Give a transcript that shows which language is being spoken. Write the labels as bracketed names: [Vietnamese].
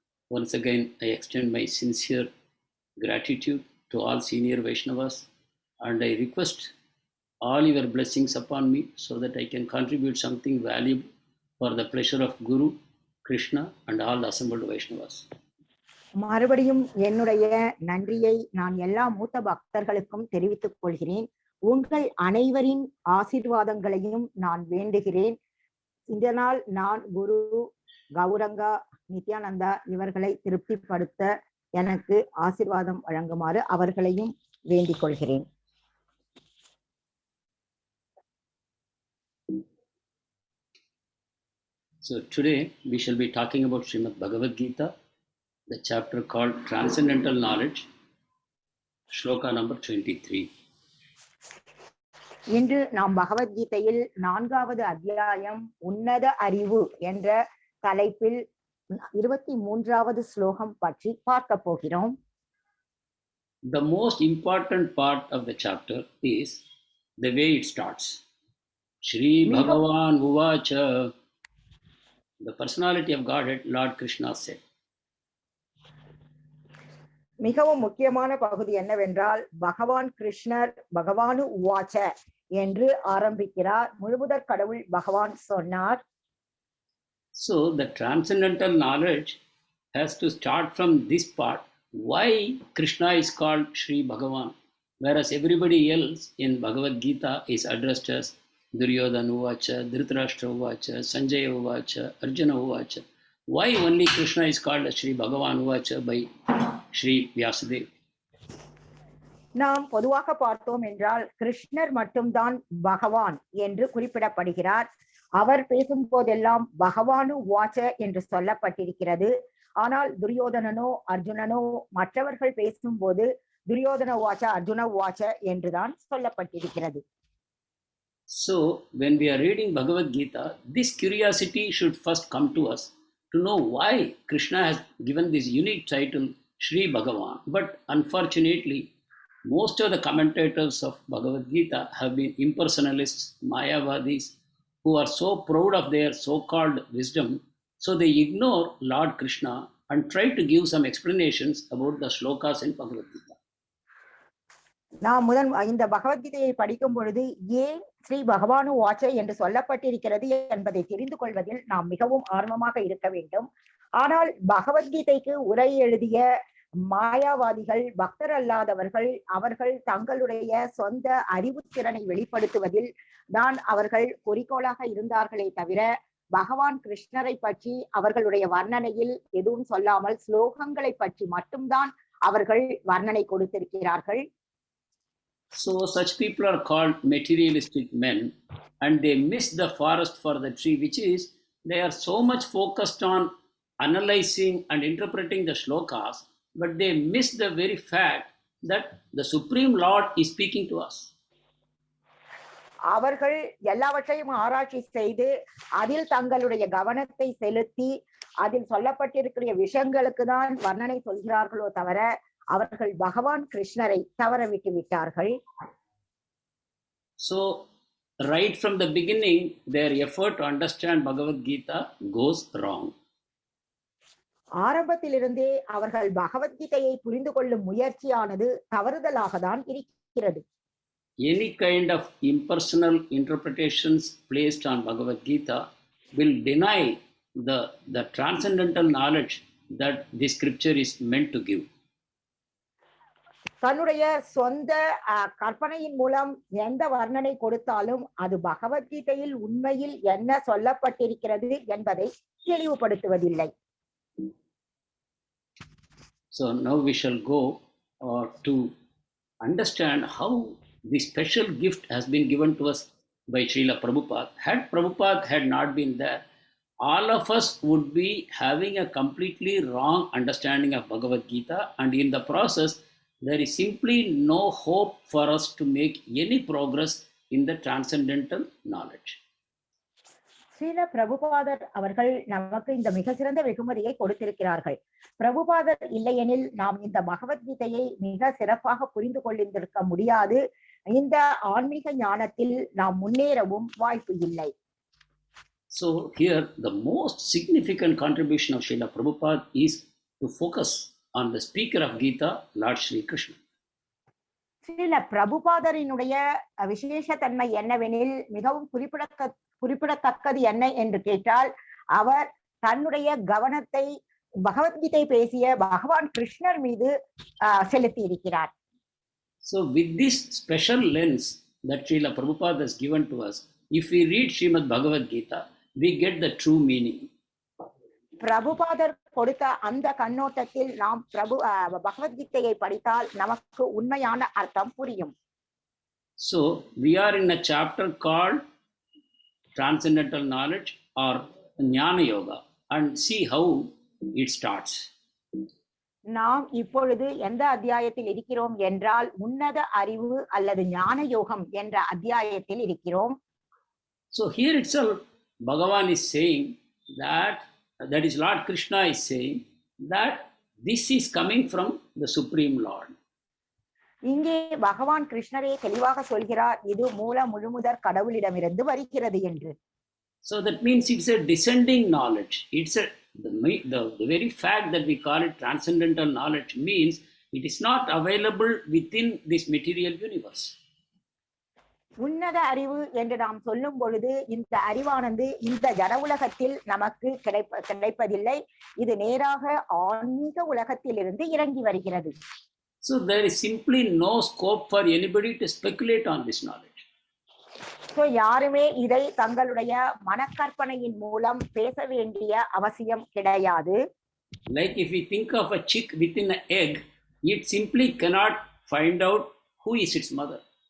[English] Once again, I extend my sincere gratitude to all senior Vaishnavas, and I request all your blessings upon me so that I can contribute something valuable for the pleasure of Guru, Krishna, and all the assembled Vaishnavas. [Tamil] மறுபடியும் என்னுடைய நன்றியை நான் எல்லா மூத்த பக்தர்களுக்கும் தெரிவித்துக் கொள்கிறேன். உங்கள் அனைவரின் ஆசீர்வாதங்களையும் நான் வேண்டுகிறேன். இதனால் நான் குரு, கௌரங்கா, நித்யானந்தா இவர்களை திருப்திப்படுத்த எனக்கு ஆசீர்வாதம் வழங்குமாறு அவர்களையும் வேண்டிக் கொள்கிறேன். [English] So today we shall be talking about Srimad Bhagavad Gita, the chapter called Transcendental Knowledge, sloka number 23. [Tamil] இன்று நாம் பகவத்கீதையில் 4வது அத்தியாயம் உன்னத அறிவு என்ற தலைப்பில் 23வது ஸ்லோகம் பற்றி பார்க்க போகிறோம். [English] the most important part of the chapter is the way it starts. Shri [Tamil] மிக [English] Bhagavan Uvacha, the personality of Godhead, Lord Krishna said. [Tamil] மிகவும் முக்கியமான பகுதி என்னவென்றால் பகவான் கிருஷ்ணர் பகவானு உவாச்ச என்று ஆரம்பிக்கிறார். முழுமுதற் கடவுள் பகவான் சொன்னார். [English] So the transcendental knowledge has to start from this part. Why Krishna is called Shri Bhagavan, whereas everybody else in Bhagavad Gita is addressed as Duryodhana Uvacha, Dhritarashtra Uvacha, Sanjaya Uvacha, Arjuna Uvacha. Why only Krishna is called as Shri Bhagavan Uvacha by Shri Vyasadeva? [Tamil] நாம் பொதுவாக பார்த்தோம் என்றால் கிருஷ்ணர் மட்டும்தான் பகவான் என்று குறிப்பிடப்படுகிறார். அவர் பேசும் போதெல்லாம் பகவானு வாச்ச என்று சொல்லப்பட்டிருக்கிறது. ஆனால் துரியோதனனோ அர்ஜுனனோ மற்றவர்கள் பேசும்போது துரியோதன வாச்ச அர்ஜுன வாச்ச என்றுதான் சொல்லப்பட்டிருக்கிறது. [English] So when we are reading Bhagavad Gita, this curiosity should first come to us to know why Krishna has given this unique title Shri Bhagavan. But unfortunately, most of the commentators of Bhagavad Gita have been impersonalists, Mayavadis, who are so proud of their so-called wisdom, so they ignore Lord Krishna and try to give some explanations about the slokas in Bhagavad Gita. [Tamil] நாம் இந்த பகவத்கீதையை படிக்கும் பொழுது ஏன் ஸ்ரீ பகவானு வாச்ச என்று சொல்லப்பட்டிருக்கிறது என்பதை தெரிந்து கொள்வதில் நாம் மிகவும் ஆர்வமாக இருக்க வேண்டும். ஆனால் பகவத்கீதைக்கு உரை எழுதிய மாயாவாதிகள், பக்தர் அல்லாதவர்கள், அவர்கள் தங்களுடைய சொந்த அறிவுத்திறனை வெளிப்படுத்துவதில் தான் அவர்கள் குறிக்கோளாக இருந்தார்களே தவிர பகவான் கிருஷ்ணரை பற்றி அவர்களுடைய வர்ணனையில் எதுவும் சொல்லாமல் ஸ்லோகங்களை பற்றி மட்டும்தான் அவர்கள் வர்ணனை கொடுத்திருக்கிறார்கள். [English] So such people are called materialistic men, and they miss the forest for the tree, which is they are so much focused on analyzing and interpreting the shlokas, but they miss the very fact that the Supreme Lord is speaking to us. [Tamil] அவர்கள் எல்லாவற்றையும் ஆராய்ச்சி செய்து அதில் தங்களுடைய கவனத்தை செலுத்தி அதில் சொல்லப்பட்டிருக்கிற விஷயங்களுக்கு தான் வர்ணனை சொல்கிறார்களோ தவிர அவர்கள் பகவான் கிருஷ்ணரை தவற விட்டு விட்டார்கள். [English] So right from the beginning, their effort to understand Bhagavad Gita goes wrong. [Tamil] ஆரம்பத்திலிருந்தே அவர்கள் பகவத்கீதையை புரிந்து கொள்ளும் முயற்சியானது தவறுதலாக தான் இருக்கிறது. [English] Any kind of impersonal interpretations placed on Bhagavad Gita will deny the transcendental knowledge that this scripture is meant to give. [Tamil] தன்னுடைய சொந்த கற்பனையின் மூலம் எந்த வர்ணனை கொடுத்தாலும் அது பகவத்கீதையில் உண்மையில் என்ன சொல்லப்பட்டிருக்கிறது என்பதை தெளிவுபடுத்துவதில்லை. [English] So now we shall go to understand how this special gift has been given to us by Srila Prabhupada. Had Prabhupada had not been there, all of us would be having a completely wrong understanding of Bhagavad Gita, and in the process, there is simply no hope for us to make any progress in the transcendental knowledge. [Tamil] Srila பிரபுபாதர் அவர்கள் நமக்கு இந்த மிக சிறந்த வெகுமதியை கொடுத்திருக்கிறார்கள். பிரபுபாதர் இல்லையெனில் நாம் இந்த பகவத்கீதையை மிக சிறப்பாக புரிந்து கொண்டிருக்க முடியாது. இந்த ஆன்மீக ஞானத்தில் நாம் முன்னேறவும் வாய்ப்பு இல்லை. [English] So here the most significant contribution of Srila Prabhupada is to focus on the speaker of Gita, Lord Shri Krishna. [Tamil] Srila பிரபுபாதரினுடைய விசேஷ தன்மை என்னவெனில் மிகவும் குறிப்பிடத்தக்கது என்ன என்று கேட்டால் அவர் தன்னுடைய கவனத்தை பகவத்கீதை பேசிய பகவான் கிருஷ்ணர் மீது செலுத்தி இருக்கிறார். [English] So with this special lens that Srila Prabhupada has given to us, if we read Srimad Bhagavad Gita, we get the true meaning. [Tamil] பிரபுபாதர் கொடுத்த அந்த கண்ணோட்டத்தில் நாம் பகவத்கீதையை படித்தால் நமக்கு உண்மையான அர்த்தம் புரியும். [English] So we are in a chapter called Transcendental Knowledge or Jnana Yoga, and see how it starts. [Tamil] நாம் இப்பொழுது எந்த அத்தியாயத்தில் இருக்கிறோம் என்றால் உன்னத அறிவு அல்லது ஞான யோகம் என்ற அத்தியாயத்தில் இருக்கிறோம். [English] So here itself Bhagavan is saying that is Lord Krishna is saying that this is coming from the Supreme Lord. [Tamil] இங்கே பகவான் கிருஷ்ணரே தெளிவாக சொல்கிறார், இது மூல முழுமுதற் கடவுளிடமிருந்து வருகிறது என்று. [English] So that means it's a descending knowledge. It's the very fact that we call it transcendental knowledge means it is not available within this material universe. [Tamil] உன்னத அறிவு என்று நாம் சொல்லும் பொழுது இந்த அறிவானது இந்த ஜட உலகத்தில் நமக்கு கிடைப்பதில்லை. இது நேராக ஆன்மீக உலகத்தில் இருந்து இறங்கி வருகிறது. [English] So there is simply no scope for anybody to speculate on this knowledge. [Tamil] So யாருமே இதை தங்களுடைய மனக்கற்பனையின் மூலம் பேச வேண்டிய அவசியம் கிடையாது. [English] Like if we think of a chick within an egg, it simply cannot find out who is its mother.